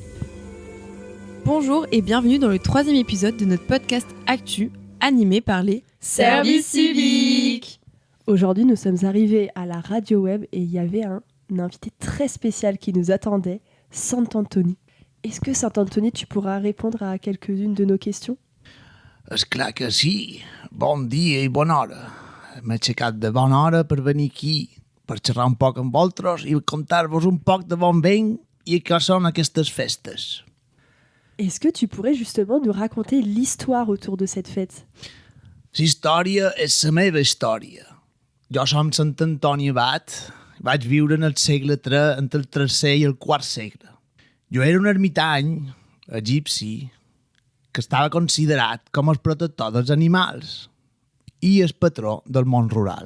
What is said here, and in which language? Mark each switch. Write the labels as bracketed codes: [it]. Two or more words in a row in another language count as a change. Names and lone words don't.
[fr] Bonjour et bienvenue dans le 3e épisode de notre podcast Actu, animé par les Service civique. Aujourd'hui, nous sommes arrivés à la radio web et il y avait un invité très spécial qui nous attendait, Saint-Anthony. Est-ce que Saint-Anthony, tu pourras répondre à quelques-unes de nos questions ? [ca] És clar que sí. Bon dia i bona hora. M'he aixecat de bona hora per venir aquí, per xerrar un poc amb vosaltres i contar-vos un poc de bon vent i què són aquestes festes. Est-ce que tu pourrais justement nous raconter l'histoire autour de cette fête ? La història és la meva història. Jo som Sant Antoni Abat, vaig viure en el segle III, entre el III i el IV segle. Jo era un ermitany egipci que estava considerat com el protector dels animals i el patró del món rural.